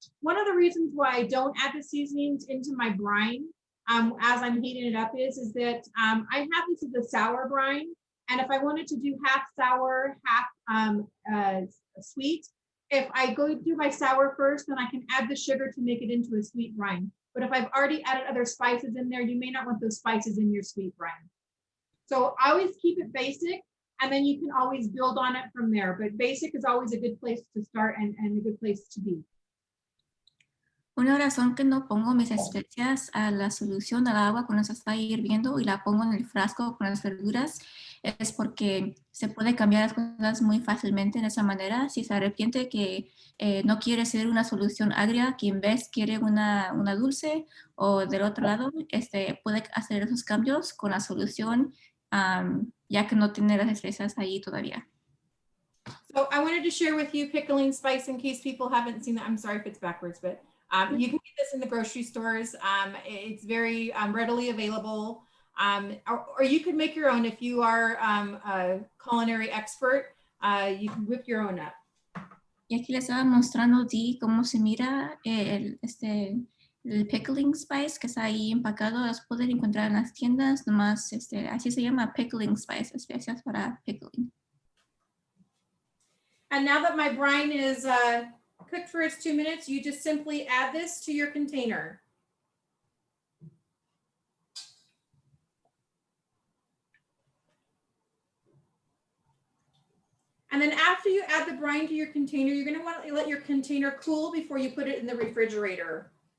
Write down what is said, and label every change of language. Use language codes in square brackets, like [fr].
[en] One of the reasons why I don't add the seasonings into my brine as I'm heating it up is that I have this as a sour brine, and if I wanted to do half sour, half sweet, if I go do my sour first, then I can add the sugar to make it into a sweet brine. But if I've already added other spices in there, you may not want those spices in your sweet brine. So I always keep it basic, and then you can always build on it from there. But basic is always a good place to start and a good place to be. [es] Una razón que no pongo mis especias a la solución del agua cuando se está hirviendo y la pongo en el frasco con las verduras es porque se puede cambiar las cosas muy fácilmente de esa manera. Si se arrepiente que no quiere ser una solución agria, que en vez quiere una dulce, o del otro lado, puede hacer esos cambios con la solución ya que no tiene las especias ahí todavía. [en] So I wanted to share with you pickling spice in case people haven't seen that. I'm sorry if it's backwards, but you can get this in the grocery stores. It's very readily available. Or you could make your own if you are a culinary expert. You can whip your own up. [es] Y aquí les estaba mostrando cómo se mira el pickling spice que está ahí empacado. Los pueden encontrar en las tiendas, nomás así se llama pickling spice, especias para pickling. [en] And now that my brine is cooked for its 2 minutes, you just simply add this to your container. And then after you add the brine to your container, you're going to want to let your container cool before you put it in the refrigerator.